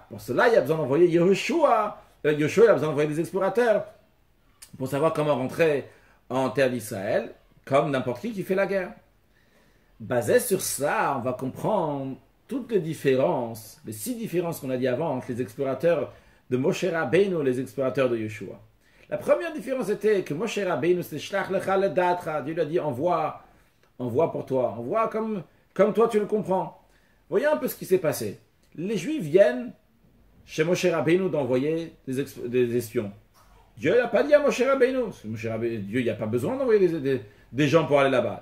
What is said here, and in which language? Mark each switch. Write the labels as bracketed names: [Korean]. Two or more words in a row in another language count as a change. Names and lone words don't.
[French] Pour cela, il y a besoin d'envoyer Yeshua. Yeshua, il a besoin d'envoyer des explorateurs pour savoir comment rentrer en terre d'Israël, comme n'importe qui fait la guerre. Basé sur ça, on va comprendre toutes les différences, les 6 différences qu'on a dit avant entre les explorateurs de Moshe Rabbeinu et les explorateurs de Yeshua. La première différence était que Moshe Rabbeinu, c'est [Hebrew] שלח לך לדעתך. [French] Dieu lui a dit envoie pour toi, envoie comme toi tu le comprends. Voyez un peu ce qui s'est passé. Les Juifs viennent chez Moshe Rabbeinu d'envoyer des espions. Dieu n'a pas dit à Moshe Rabbeinu, Dieu n'a pas besoin d'envoyer des gens pour aller là-bas.